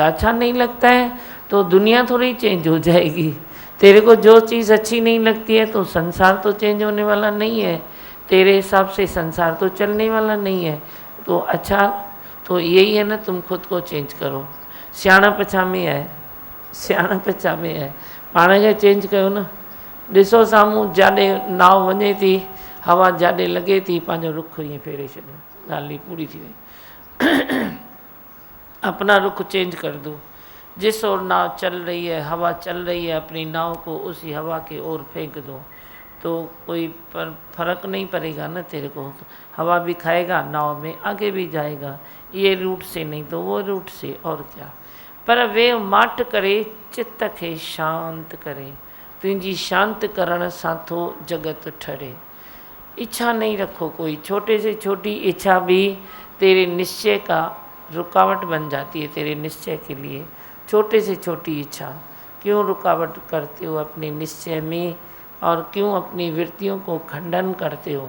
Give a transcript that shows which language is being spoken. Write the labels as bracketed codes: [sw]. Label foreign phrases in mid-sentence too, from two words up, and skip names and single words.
[hi] अच्छा नहीं लगता है तो दुनिया थोड़ी चेंज हो जाएगी। तेरे को जो चीज़ अच्छी नहीं लगती है तो संसार तो चेंज होने वाला नहीं है, तेरे हिसाब से संसार तो चलने वाला नहीं है। तो अच्छा तो यही है ना, तुम खुद को चेंज करो। [sd] सियाणा पछामे है, सियाणा पछामे है, पाण खे चेंज कयो न। ॾिसो साम्हूं जाॾे नाव वञे थी, हवा जाॾे लॻे थी, पंहिंजो रुख ईअं फेरे छॾियो, ॻाल्हि पूरी थी वई। [hi] अपना रुख चेंज कर दो। जिस ओर नाव चल रही है, हवा चल रही है, अपनी नाव को उसी हवा के ओर फेंक दो, तो कोई फर्क नहीं पड़ेगा ना तेरे को। तो हवा भी खाएगा, नाव में आगे भी जाएगा, ये रूट से नहीं तो वो रूट से, और क्या। [sd] पर वे माट करे चित्त खे शांत करे, तुझी शांत करण सां थो जगत ठरे। [hi] इच्छा नहीं रखो कोई, छोटे से छोटी इच्छा भी तेरे निश्चय का रुकावट बन जाती है। तेरे निश्चय के लिए छोटे से छोटी इच्छा क्यों रुकावट करते हो अपने निश्चय में, और क्यों अपनी वृत्तियों को खंडन करते हो?